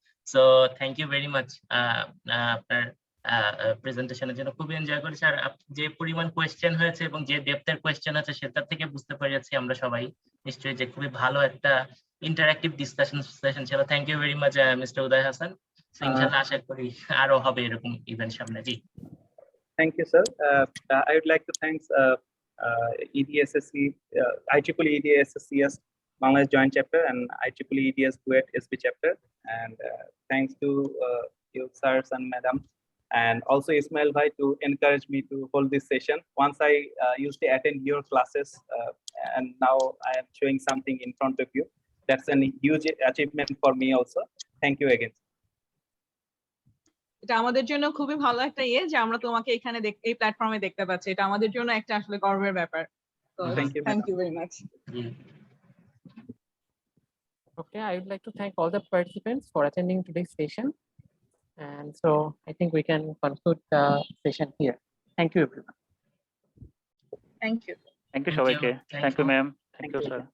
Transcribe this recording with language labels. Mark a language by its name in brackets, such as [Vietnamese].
[English] so thank you very much [Bangla] আপনার প্রেজেন্টেশনের জন্য, খুবই এনজয় করেছি। আর যে পরিমাণ কোয়েশ্চেন হয়েছে এবং যে ডেপথের কোয়েশ্চেন আছে সেটা থেকে বুঝতে পেরেছি আমরা সবাই নিশ্চয়ই যে খুবই ভালো একটা ইন্টারঅ্যাক্টিভ ডিসকাশন সেশন ছিল। [English] thank you very much [Bangla] mister উদয় হাসান। ইনশাআল্লাহ আশা করি আরো হবে এরকম ইভেন্ট সামনে। জি, [English] Thank you, sir. I would like to thank EDSSC, IEEE EDSSCS Bangladesh Joint Chapter and IEEE EDS Kuwait SB Chapter, and thanks to you, sirs and madam, and also Ismail Bhai to encourage me to hold this session. Once I used to attend your classes, and now I am showing something in front of you. That's a huge achievement for me also. Thank you again. [Bangla] এটা আমাদের জন্য খুবই ভালো একটা যে আমরা তোমাকে এখানে এই প্ল্যাটফর্মে দেখতে পাচ্ছি, এটা আমাদের জন্য একটা আসলে গর্বের ব্যাপার। [English] তো thank you very much. Okay, I would like to thank all the participants for attending today's session. And so I think we can conclude the session here. Thank you, everyone. Thank you. Thank you সবাইকে। Thank you ma'am. Thank you sir.